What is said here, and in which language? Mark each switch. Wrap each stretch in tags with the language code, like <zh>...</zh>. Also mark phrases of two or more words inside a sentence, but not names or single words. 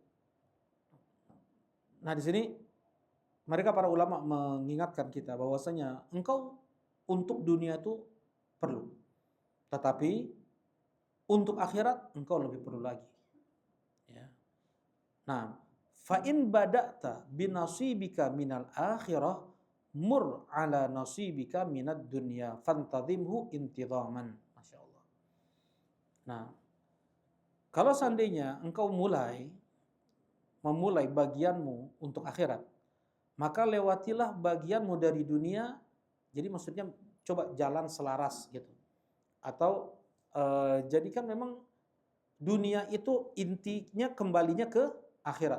<id>Nah, di sini mereka para ulama mengingatkan kita bahwasanya engkau untuk dunia itu perlu, tetapi untuk akhirat engkau lebih perlu lagi. Ya. Nah,</id> <ar>فإن بدأت بنصيبك من الآخرة مر على نصيبك من الدنيا فانتظمه انتظاما. ما شاء الله.</ar> <id>Nah, kalau seandainya engkau memulai bagianmu untuk akhirat, maka lewatilah bagianmu dari dunia. Jadi maksudnya coba jalan selaras gitu. Atau jadikan memang dunia itu intinya kembalinya ke akhirat.</id>